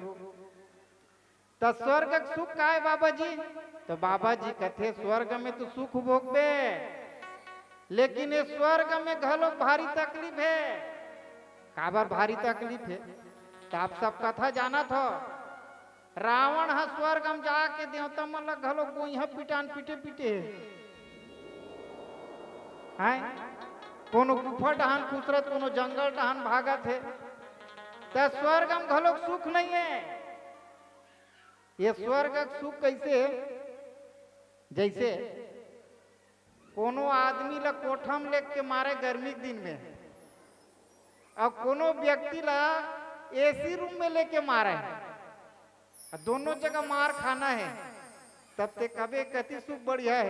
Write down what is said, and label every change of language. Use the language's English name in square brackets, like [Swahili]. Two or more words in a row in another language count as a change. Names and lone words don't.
[Chhattisgarhi] तो स्वर्ग सुख का है बाबा जी? तो बाबा जी कहते स्वर्ग में तो सुख भोगबे लेकिन ये स्वर्ग में घलो भारी तकलीफ है। काबर भारी तकलीफ है तो आप सब कथा जाना था। रावण ह स्वर्ग में जाके देवता मन ला घलो गोइहा पिटान पीटे पीटे है। कोनो गुफा डहान खुसरत, कोनो जंगल डहान भागत है। तो स्वर्ग में घलो सुख नहीं है। ये स्वर्ग का सुख कैसे है? जैसे कोनो आदमी ला कोठा में लेके मारे गर्मी के दिन में, और कोनो व्यक्ति ला [English] AC room [Chhattisgarhi] में लेके मारे, दोनों जगह मार खाना है, तब ते कभी कति सुख बढ़िया है।